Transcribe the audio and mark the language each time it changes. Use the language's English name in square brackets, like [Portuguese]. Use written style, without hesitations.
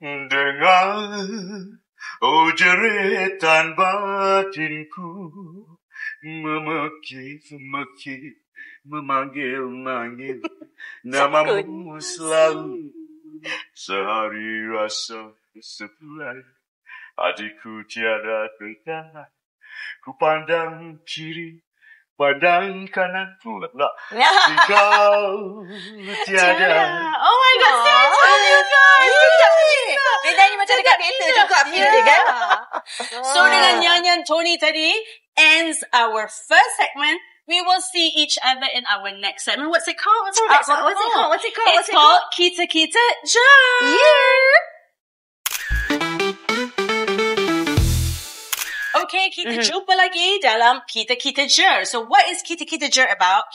[Malay] Dengar, oh jeritan batinku, memekik, memanggil namamu selalu, sehari rasa sebulan, hatiku tiada tertahan, ku pandang kiri, pandang kanan, engkau tiada. [English] Oh my God, seriously, you guys. [Malay] Dia nyanyi macam dekat teater juga feel dia kan. [English] So [Malay] dengan nyanyian Tony tadi [English] ends our first segment. We will see each other in our next segment. What's it called? What's it called? It's called Kita Kita Jam. Okay, [Malay] kita jumpa lagi dalam [English] Kita Kita Jer. So what is Kita Kita Jer about?